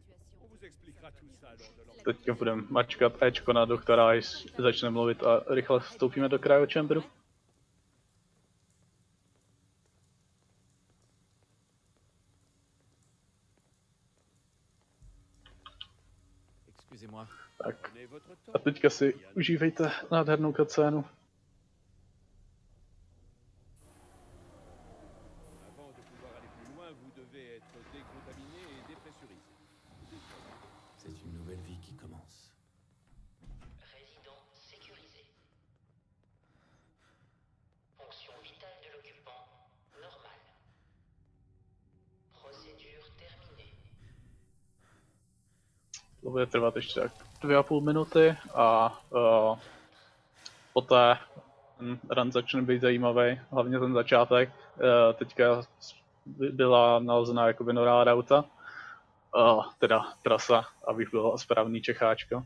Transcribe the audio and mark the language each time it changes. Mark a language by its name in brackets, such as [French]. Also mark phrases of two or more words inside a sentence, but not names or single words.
[Czech] Teďka budeme mačkat Ečko na doktora, až začne mluvit a rychle vstoupíme do cryochambru. Tak. A teďka si užívejte nádhernou cutscénu. [French] C'est une nouvelle vie qui commence. Résident sécurisé. Fonction vitale de l'occupant normale. Procédure terminée. [Czech] To bude trvat ještě tak 2,5 minuty a poté run začne být zajímavý, hlavně ten začátek. Teďka byla nalezená jakoby nová routa, teda trasa, abych byl správný Čecháčko.